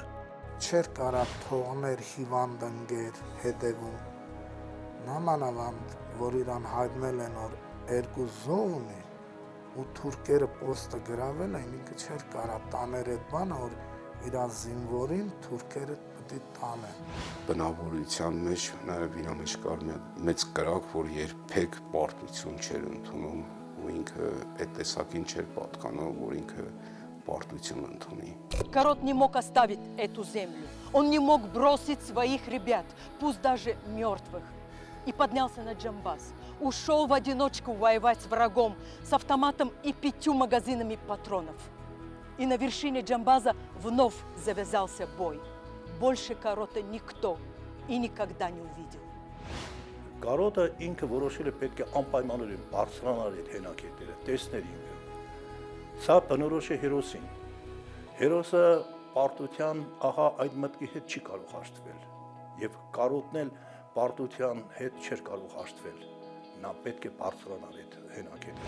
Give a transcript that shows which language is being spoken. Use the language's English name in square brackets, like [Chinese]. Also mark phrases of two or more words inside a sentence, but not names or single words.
[Armenian] Չէր կարա թողներ հիվանդ ընկեր հետևում։ Նամանավանդ, որ իրան հայտնել են, որ 2 զոհ ունի, ու թուրքերը պոստը գրավել են, ինքը չէր կարա տաներ այդ բանը, որ իրան զինվորին թուրքերը պետք է տանեն։ Բնավորության մեջ նաև իր մեջ կար մեծ կրակ, որ երբեք պարտություն չէր ընդունում, ու ինքը այդ տեսակին չէր պատկանում, որ ինքը պարտություն ընդունի։ [Russian] Корот не мог оставить эту землю. Он не мог бросить своих ребят, пусть даже мертвых. И поднялся на Джамбаз. Ушел в одиночку воевать с врагом, с автоматом и 5 магазинами патронов. И на вершине Джамбаза вновь завязался бой. Больше Корота никто и никогда не увидел. [Armenian] Կարոտը ինքը որոշել է պետք է անպայմանորեն բարձրանալ այդ հենակետերը, տեսներ ինքը։ Սա բնորոշ է հերոսին։ Հերոսը պարտության ահա այդ մտքի հետ չի կարող հաշտվել։ Եվ կարոտն էլ պարտության հետ չէր կարող հաշտվել։ Նա պետք է բարձրանալ այդ հենակետերը։